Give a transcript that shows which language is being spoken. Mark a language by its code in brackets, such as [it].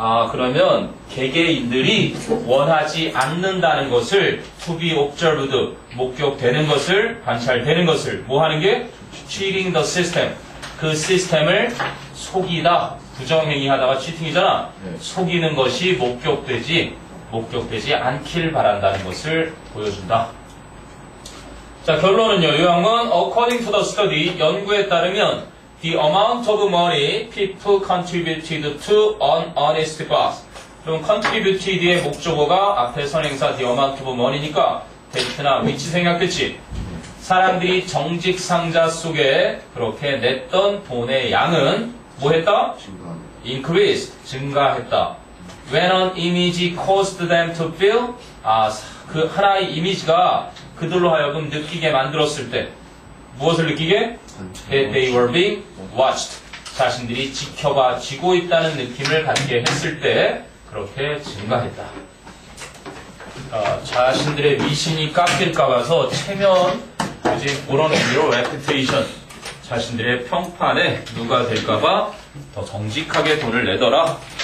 [ko] 그러면 개개인들이 원하지 않는다는 것을 [en] to be observed, [ko] 목격되는 것을, 관찰되는 것을 뭐 하는 게? [en] cheating the system. [ko] 그 시스템을 속이다. 부정행위 하다가 cheating이잖아. 네. 속이는 것이 목격되지 않길 바란다는 것을 보여준다. 자, 결론은요. 요약은 [en] according to the study, [ko] 연구에 따르면 [en] the amount of money people contributed to an honest cause. [ko] 그럼 contributed의 목적어가 앞에 선행사 the amount of money니까 that나 which 생략됐지. 사람들이 정직 상자 속에 그렇게 냈던 돈의 양은 뭐 했다? [en] increased, [ko] 증가했다. [en] When an image caused them to feel, [ko] 그 하나의 이미지가 그들로 하여금 느끼게 만들었을 때 무엇을 느끼게? [en] That they were being watched. [ko] 자신들이 지켜봐지고 있다는 느낌을 갖게 했을 때 그렇게 증가했다. 자신들의 미신이 깎일까 봐서 체면, 그지? 그런 의미로 reputation. 자신들의 평판에 누가 될까봐 더 정직하게 돈을 내더라.